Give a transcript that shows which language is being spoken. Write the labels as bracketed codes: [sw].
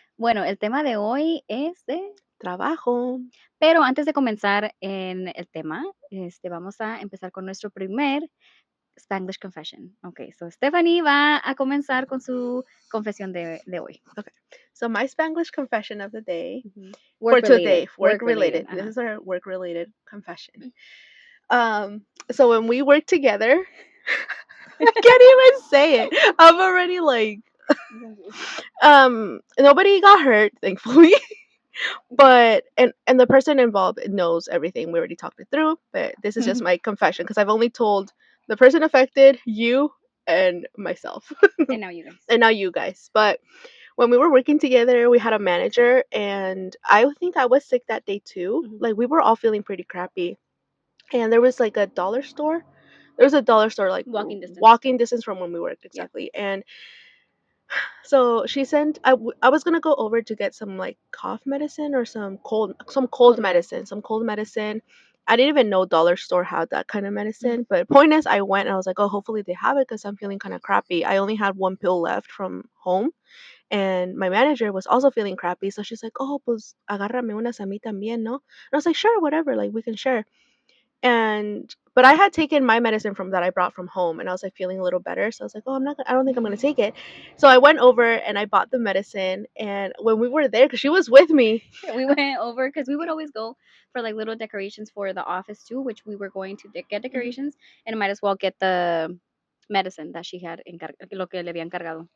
[es] Bueno, el tema de hoy es de... Trabajo. Pero antes de comenzar en el tema, vamos a empezar con nuestro primer Spanglish Confession. [en] Okay, so [es] Stephanie va a comenzar con su confesión de hoy. [en] Okay, so my Spanglish confession of the day Work for today, work related. This is our work related confession. So when we work together, I can't even say it. I'm already like, nobody got hurt, thankfully. But and the person involved knows everything. We already talked it through, but this is just my confession because I've only told the person affected, you, and myself. And now you guys. And now you guys. But when we were working together, we had a manager, and I think I was sick that day too. Like we were all feeling pretty crappy, and there was like a dollar store. There was a dollar store like walking distance from when we worked exactly, and so she sent. I was gonna go over to get some like cough medicine or some cold medicine, some cold medicine. I didn't even know dollar store had that kind of medicine. But point is, I went and I was like, oh, hopefully they have it because I'm feeling kind of crappy. I only had one pill left from home, and my manager was also feeling crappy. So she's like, oh, [es] pues agárrame unas a mí también, no? [en] And I was like, sure, whatever, like we can share. But I had taken my medicine from that I brought from home, and I was like feeling a little better. So I was like, oh, I don't think I'm gonna take it. So I went over and I bought the medicine. And when we were there, because she was with me, we went over because we would always go for like little decorations for the office too, which we were going to get decorations, and might as well get the medicine that she had [es] lo que le habían cargado.